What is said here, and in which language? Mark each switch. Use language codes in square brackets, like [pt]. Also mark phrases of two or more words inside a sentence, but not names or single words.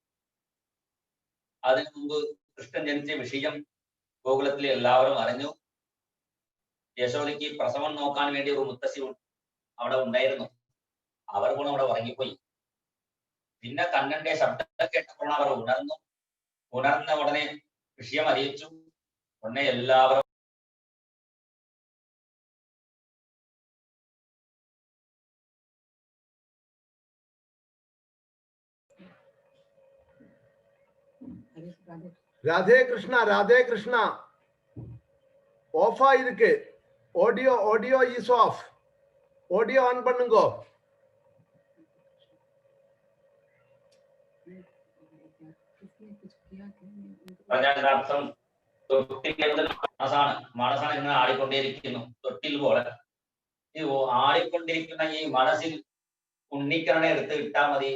[ml] അതിനു മുമ്പ് കൃഷ്ണൻ ജനിച്ച വിഷയം ഗോകുലത്തിലെ എല്ലാവരും അറിഞ്ഞു. യശോദയ്ക്ക് പ്രസവം നോക്കാൻ വേണ്ടി ഒരു മുത്തശ്ശി അവിടെ ഉണ്ടായിരുന്നു. അവർ കൂടെ അവിടെ ഉറങ്ങിപ്പോയി. പിന്നെ കണ്ണന്റെ ശബ്ദം കേട്ടപ്പോൾ അവർ ഉണർന്നു. ഉണർന്ന ഉടനെ വിഷയം അറിയിച്ചു. ഉടനെ എല്ലാവരും [ta] ராதே கிருஷ்ணா, ராதே கிருஷ்ணா. ஆஃபா இருக்கு. ஆடியோ [en] audio is off. [ta] ஆடியோ ஆன் பண்ணுங்கோ. [ml] പ്രചാരണാർത്ഥം മനസ്സാണ് ഇങ്ങനെ ആടിക്കൊണ്ടേയിരിക്കുന്നു, തൊട്ടിൽ പോലെ. ഈ ആടിക്കൊണ്ടിരിക്കുന്ന ഈ മനസ്സിൽ ഉണ്ണിക്കണ്ണനെ എടുത്ത് ഇട്ടാൽ മതി.